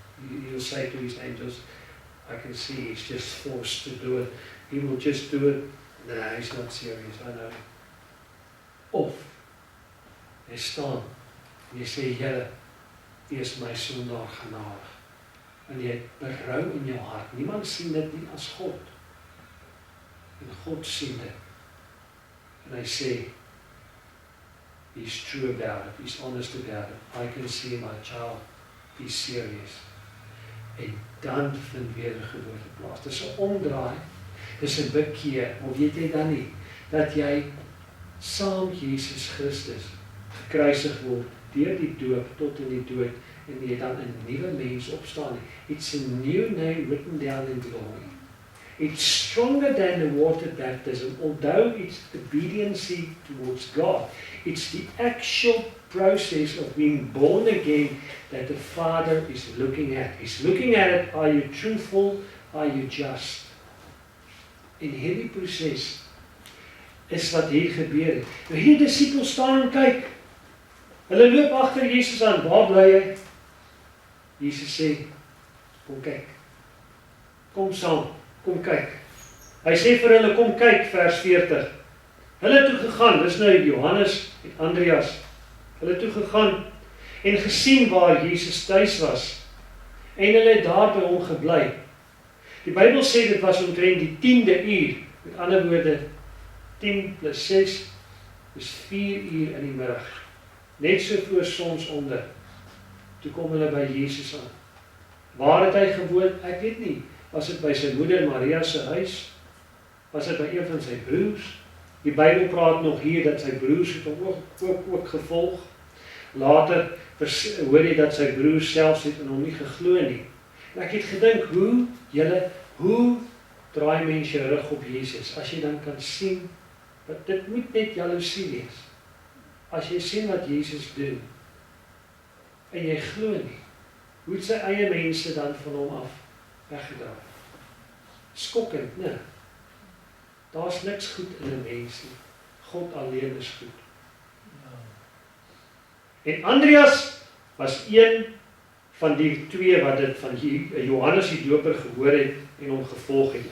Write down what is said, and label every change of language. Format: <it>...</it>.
<en>He'll say to his angels, I can see he's just forced to do it. He will just do it. Nah, he's not serious, I know.</en> <af>Of, hy staan en jy sê, Here, U is my sondaar genadig. En jy het berou in jou hart. Niemand sien dit nie as God. En God sien dit. En hy sê,</af> <en>he's true about it. He's honest about it. I can see my child. Be serious.</en> <af>En dan vind wedergeboorte plaas. Dis 'n omdraai. Dis 'n bekeer. Of weet jy dan nie, dat jy saam Jesus Christus gekruisig word deur die doop tot in die dood en jy dan 'n nuwe mens opstaan.</af> <en>It's a new name written down in glory. It's stronger than the water baptism, although it's obedience towards God. It's the actual process of being born again that the Father is looking at. He's looking at it, are you truthful, are you just?</en> <af>En hierdie proses is wat hier gebeur het. Nou hier die disippels staan en kyk. Hulle loop agter Jesus aan, waar bly hy? Jesus sê, kom kyk. Kom saam, kom kyk. Hy sê vir hulle, kom kyk, vers 40. Hulle het toe gegaan, dis nou Johannes en Andreas. Hulle het toe gegaan en gesien waar Jesus tuis was. En hulle het daar by hom gebly. Die Bybel sê dit was omtrent die 10de uur. Met ander woorde, 10 plus 6 is 4 uur in die middag. Net so voor sonsonder. Toe kom hulle by Jesus aan. Waar het hy gewoon? Ek weet nie. Was dit by sy moeder Maria se huis? Was dit by een van sy broers? Die Bybel praat nog hier dat sy broers het hom ook gevolg. Later hoor jy dat sy broers selfs het in hom nie geglo nie. En ek het gedink, hoe draai mens jou rug op Jesus? As jy dan kan sien, dit moet net jaloesie wees. As jy sien wat Jesus doen, en jy glo nie, hoe het sy eie mense dan van hom af weggedraai? Skokkend, nee. Daar's niks goed in 'n mens nie. God alleen is goed. En Andreas was een van die twee wat dit van Johannes die Doper gehoor het en hom gevolg het.</af>